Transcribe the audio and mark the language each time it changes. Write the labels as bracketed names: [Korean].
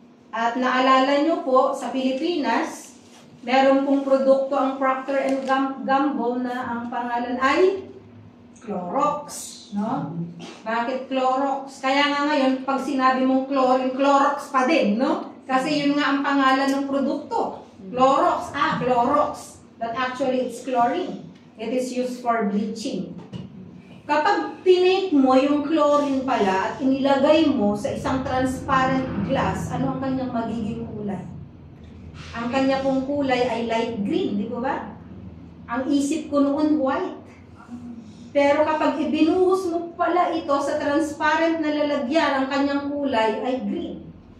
[Filipino] At naalala nyo po, sa Pilipinas, meron pong produkto ang Procter & Gamble na ang pangalan ay Clorox. No? Bakit Clorox? Kaya nga ngayon, pag sinabi mong chlorine, Clorox pa din, no? Kasi yun nga ang pangalan ng produkto. Clorox, Clorox. [English] But actually, it's chlorine. It is used for bleaching. [Filipino] Kapag tinake mo yung chlorine pala at inilagay mo sa isang transparent glass, ano ang kanyang magiging kulay? Ang kanya pong kulay ay light green, di ba? Ang isip ko noon, white. Pero kapag ibinuhos mo pala ito sa transparent na lalagyan, ang kanyang kulay ay green.